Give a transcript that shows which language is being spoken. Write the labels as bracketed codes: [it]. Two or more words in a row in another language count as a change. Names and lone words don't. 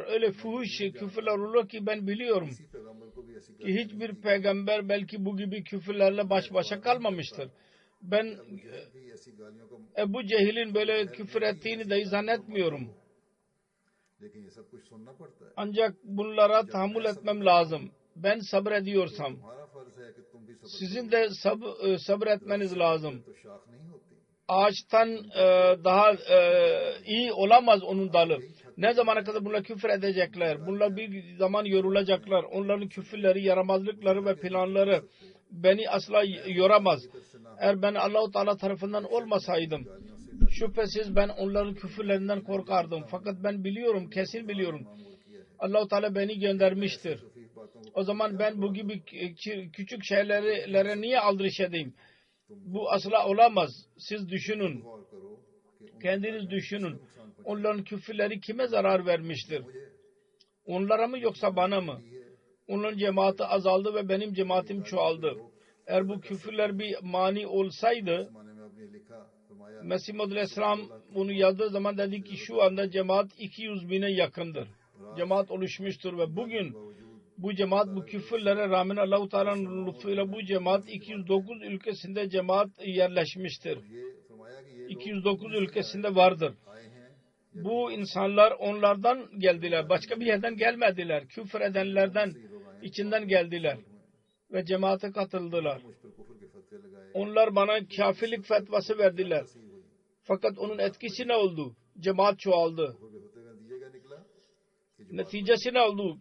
[tr] Öyle fuhuş küfürler olur ki ben biliyorum [ur] کسی پیغمبر کو بھی ایسی [tr] ki hiçbir peygamber belki bu gibi küfürlerle baş başa kalmamıştır. Ben [ur] بھی ایسی گالیوں کا, [tr] Ebu Cehil'in böyle küfür ettiğini dahi zannetmiyorum. [ur] لیکن یہ سب کچھ سننا پڑتا ہے. [tr] Ancak bunlara tahammül etmem lazım. Ben sabrediyorsam [ur] ہمارا فرض ہے کہ تم بھی صبر [tr] sizin de sabretmeniz lazım. [ur] تو شاخ نہیں ہوتی. [tr] Ağaçtan daha iyi olamaz onun dalı. Ne zamana kadar bunlar küfür edecekler? Bunlar bir zaman yorulacaklar. Onların küfürleri, yaramazlıkları ve planları beni asla yoramaz. Eğer ben Allah-u Teala tarafından olmasaydım şüphesiz ben onların küfürlerinden korkardım. Fakat ben biliyorum, kesin biliyorum. Allah-u Teala beni göndermiştir. O zaman ben bu gibi küçük şeylere niye aldırış edeyim? Bu asla olamaz. Siz düşünün. [ur] غور کرو کہ [tr] Kendiniz düşünün. Onların küfürleri kime zarar vermiştir? Onlara mı yoksa bana mı? Onların cemaati azaldı ve benim cemaatim çoğaldı. Eğer bu küfürler bir mani olsaydı, [ur] مانے میں آپ نے لکھا، فرمایا [tr] Mesih Maud Aleyhisselam bunu yazdığı zaman dedi ki şu anda cemaat 200 bine yakındır. Cemaat oluşmuştur ve bugün bu cemaat bu küfürlere rağmen Allah-u Teala'nın lütfuyla bu cemaat 209 ülkesinde cemaat yerleşmiştir. [ur] یہ فرمایا کہ یہ [tr] 209 ülkesinde vardır. [ur] آئے ہیں [tr] Bu insanlar onlardan geldiler. Başka bir yerden gelmediler. Küfür edenlerden içinden geldiler. Ve cemaate katıldılar. Onlar bana kafirlik fetvası verdiler. Fakat onun etkisi ne oldu? Cemaat çoğaldı. Neticesi ne oldu?